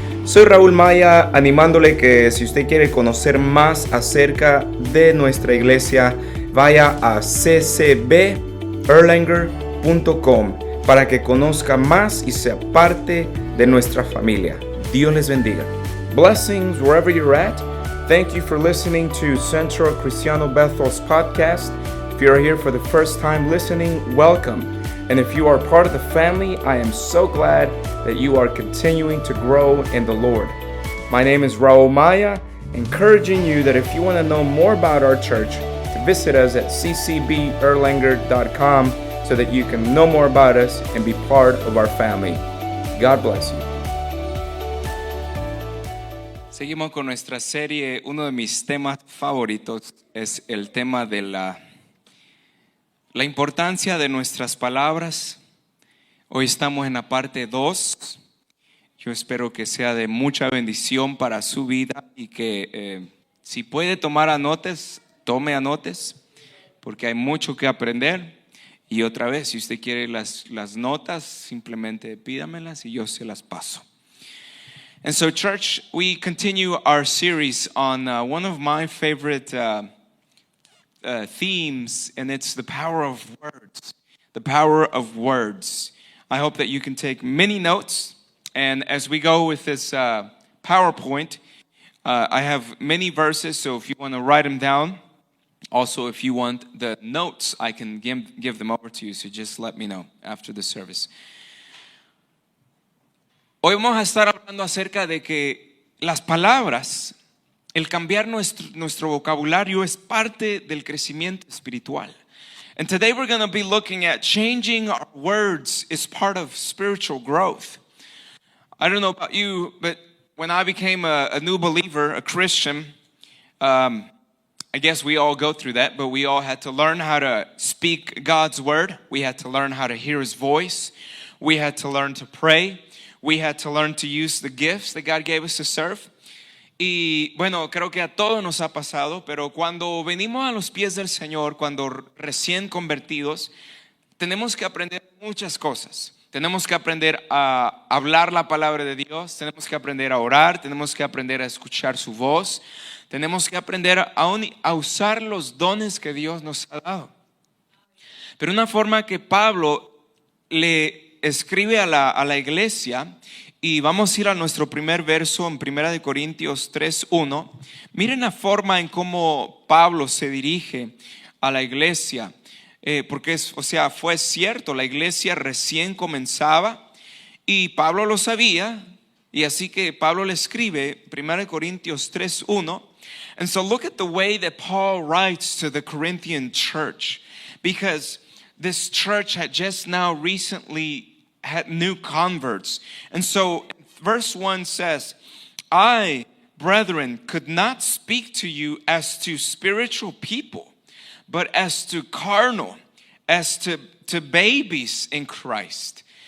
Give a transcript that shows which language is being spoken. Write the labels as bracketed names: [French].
[Spanish] Soy Raúl Maya, animándole que si usted quiere conocer más acerca de nuestra iglesia, vaya a ccberlanger.com para que conozca más y sea parte de nuestra familia. Dios les bendiga. [English] Blessings wherever you're at. Thank you for listening to Centro Cristiano Bethel's podcast. If you're here for the first time listening, welcome. And if you are part of the family, I am so glad that you are continuing to grow in the Lord. My name is Raul Maya, encouraging you that if you want to know more about our church, to visit us at ccberlanger.com so that you can know more about us and be part of our family. God bless you. [Spanish] Seguimos con nuestra serie. Uno de mis temas favoritos es el tema de la importancia de nuestras palabras. Hoy estamos en la parte 2. Yo espero que sea de mucha bendición para su vida y que si puede tomar anotes, tome anotes, porque hay mucho que aprender. Y otra vez, si usted quiere las notas, simplemente pídamelas y yo se las paso. [English] And so, church, we continue our series on one of my favorite themes, and it's the power of words. The power of words. I hope that you can take many notes. And as we go with this PowerPoint, I have many verses, so if you want to write them down, also if you want the notes, I can give them over to you, so just let me know after the service. [Spanish] Hoy vamos a estar hablando acerca de que las palabras, el cambiar nuestro vocabulario es parte del crecimiento espiritual. [English] And today we're going to be looking at changing our words is part of spiritual growth. I don't know about you, but when I became a new believer, a Christian, I guess we all go through that, but we all had to learn how to speak God's word. We had to learn how to hear His voice. We had to learn to pray. We had to learn to use the gifts that God gave us to serve. [Spanish] Y bueno, creo que a todos nos ha pasado, pero cuando venimos a los pies del Señor, cuando recién convertidos, tenemos que aprender muchas cosas. Tenemos que aprender a hablar la palabra de Dios, tenemos que aprender a orar, tenemos que aprender a escuchar su voz, tenemos que aprender a usar los dones que Dios nos ha dado. Pero una forma que Pablo le escribe a la iglesia, y vamos a ir a nuestro primer verso en 1 Corintios 3:1. Miren la forma en cómo Pablo se dirige a la iglesia, porque fue cierto, la iglesia recién comenzaba y Pablo lo sabía, y así que Pablo le escribe 1 Corintios 3:1. [English] And so look at the way that Paul writes to the Corinthian church, because this church had just now recently had new converts. And so verse 1 says, I, brethren, could not speak to you as to spiritual people, but as to carnal, as to babies in Christ.